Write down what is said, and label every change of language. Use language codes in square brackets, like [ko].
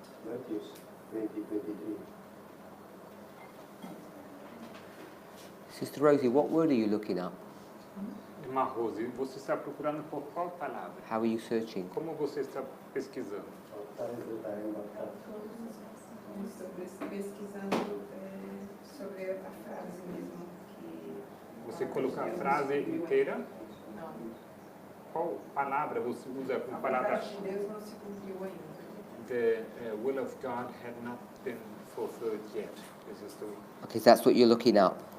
[en] Matthew 20:23. Sister Rosie, what word are you looking up? [pt] Irmã Rose, você está procurando por qual palavra? [en] How are you searching? [pt] Como você está pesquisando? Pesquisando sobre a frase mesmo. Você coloca a frase inteira? Não. Qual palavra você usa como palavra? A vontade de Deus não se cumpriu ainda. [en] The will of God had not been fulfilled yet. This is the Okay, that's what you're looking up.